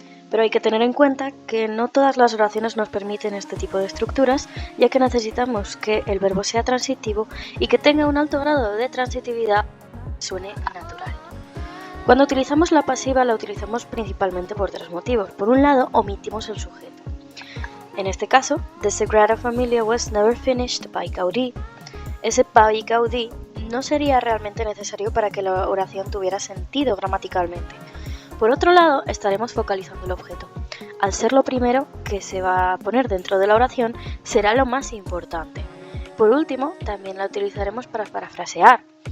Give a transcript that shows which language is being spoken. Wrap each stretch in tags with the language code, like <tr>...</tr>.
<es>Pero hay que tener en cuenta que no todas las oraciones nos permiten este tipo de estructuras, ya que necesitamos que el verbo sea transitivo y que tenga un alto grado de transitividad y suene natural. Cuando utilizamos la pasiva la utilizamos principalmente por tres motivos. Por un lado, omitimos el sujeto. En este caso,</es> <en>The Sagrada Familia was never finished by Gaudí.</en> <es>Ese by Gaudí no sería realmente necesario para que la oración tuviera sentido gramaticalmente. Por otro lado, estaremos focalizando el objeto. Al ser lo primero que se va a poner dentro de la oración, será lo más importante. Por último, también la utilizaremos para parafrasear.</es>